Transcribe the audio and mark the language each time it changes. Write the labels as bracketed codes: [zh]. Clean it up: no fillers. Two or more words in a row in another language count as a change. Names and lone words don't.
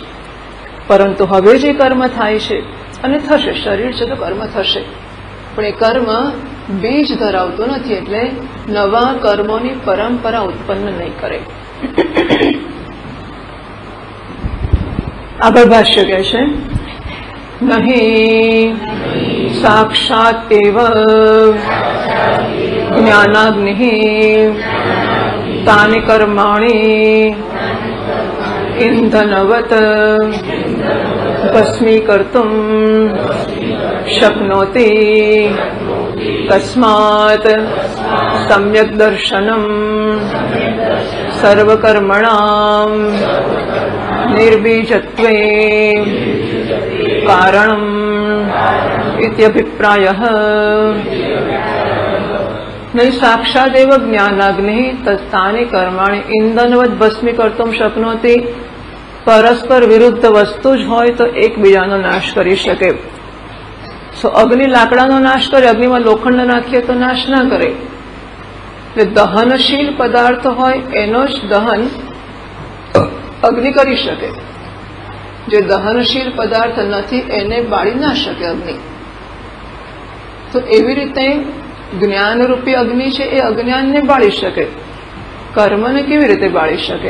[gu] પરંતુ હવે જે કર્મ થાય છે અને થશે, શરીર છે તો કર્મ થશે, પણ એ કર્મ બીજ ધરાવતું નથી, એટલે નવા કર્મોની પરંપરા ઉત્પન્ન નહીં કરે. આગળ ભાષ્ય કહે છે, નહીં [sa] સાક્ષાત એવ જ્ઞાનાગ્નિ तानि कर्माणि इंधनवत् भस्मीकर्तुं शक्नोति तस्मात् सम्यक् दर्शनं सर्वकर्मणां निर्बीजत्वे कारणम् इत्यभिप्रायः। नहीं साक्षादेव ज्ञानाग्निः तस्तानि कर्माणि इंधनवत् भस्मीकर्तुं शक्नोति। [gu] પરસ્પર વિરુદ્ધ વસ્તુ જ હોય તો એકબીજાનો નાશ કરી શકે। સો અગ્નિ લાકડાનો નાશ કરે, અગ્નિમાં લોખંડ નાખીએ તો નાશ ના કરે। એટલે દહનશીલ પદાર્થ હોય એનો જ દહન અગ્નિ કરી શકે, જે દહનશીલ પદાર્થ નથી એને બાળી ના શકે અગ્નિ। તો એવી રીતે જ્ઞાનરૂપી અગ્નિ છે એ અજ્ઞાનને બાળી શકે, કર્મને કેવી રીતે બાળી શકે?